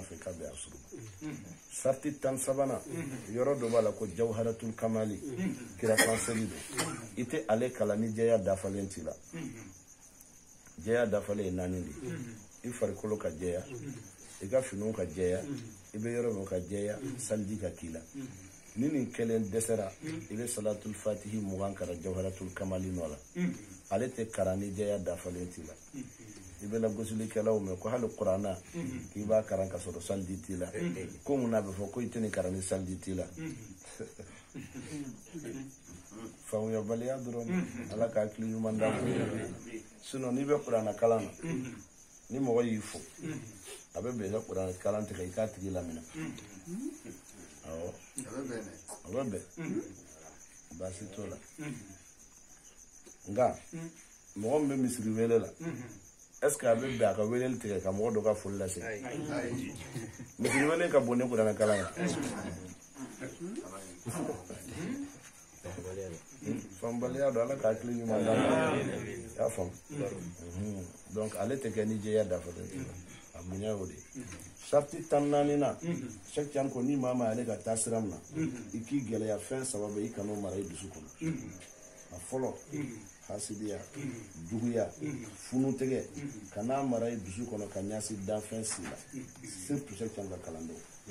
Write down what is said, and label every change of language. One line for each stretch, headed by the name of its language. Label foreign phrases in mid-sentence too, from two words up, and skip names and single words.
Bambara: fɛ i ka bɛn asuru sarti 13 yɔrɔ dɔ b'a la ko jawharatul kamali kira kansɛli don i tɛ ale kalan ni jɛya dafalen t'i la jɛya dafalen ye 4 de i farikolo ka jɛya i ka finiw ka jɛya i bɛ yɔrɔ min ka jɛya salji ka k'i la ni nin kelen dɛsɛra i bɛ salatul fatihi 20 kara jawharatul kamali nɔ la ale tɛ karan ni jɛya dafalen t'i la i bɛ lagosilikɛlaw mɛn ko hali kuranna k'i b'a karan ka sɔrɔ salji t'i la ko mun na a bɛ fɔ ko i tɛ nin karan ni salji t'i la faamuyabaliya dɔrɔn ala ka hakili ɲuman d'a ma sinon n'i bɛ kuranna kalan na ni mɔgɔ y'i fo a bɛ bɛn i ka kuranna kalan tigɛ i k'a tigi lamina awɔ a bɛ bɛn baasi t'o la nka mɔgɔ min bɛ misiri wele la
French: est ce que
Bambara: a bɛ bɛn a ka weleli tigɛ ka mɔgɔ dɔ ka foli lase misiri wele ka bon ni kuranna kalan ye fanbaliya don ala ka hakili ɲuman d'a ma y'a faamu donc ale tɛ kɛ ni jɛya dafalen t'i la a bonya y'o de ye sarti 14 na Sheikh Tidiane ko ni maa ma ale ka taa sira min na i k'i gɛlɛya fɛn 3 bɛ i kan'o mara i dusu kɔnɔ a fɔlɔ hasidiya juguya funutigɛ ka n'a mara i dusu kɔnɔ ka ɲɛsin danfɛn si la surtout Sheikh Tidiane ka kalandenw